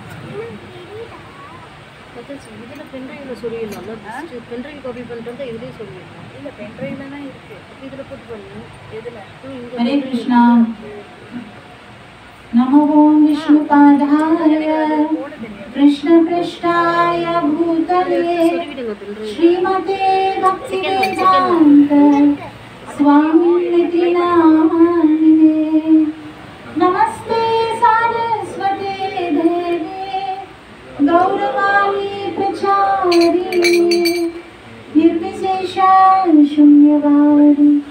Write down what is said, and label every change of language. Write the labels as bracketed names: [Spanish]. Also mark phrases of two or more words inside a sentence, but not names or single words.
[Tamil] இதில் பென்ட்ரைவில் சொல்லிடலாம்ல பென்ட்ரைவ் காப்பி பண்ணிட்டு வந்து இதுலேயே சொல்லிடலாம் இல்லை பென்ட்ரைவ்ல தான் இருக்கு இதில் போட்டு பண்ணுங்க எதில் [Sanskrit] हरे कृष्णा नमो विष्णुपादाय कृष्ण पृष्ठाय भूतले श्रीमते भक्तिवेदान्त स्वामिनिति नामिने नमस्ते सारस्वते देवे गौरवाणी प्रचारिणे निर्विशेषा शून्यवादी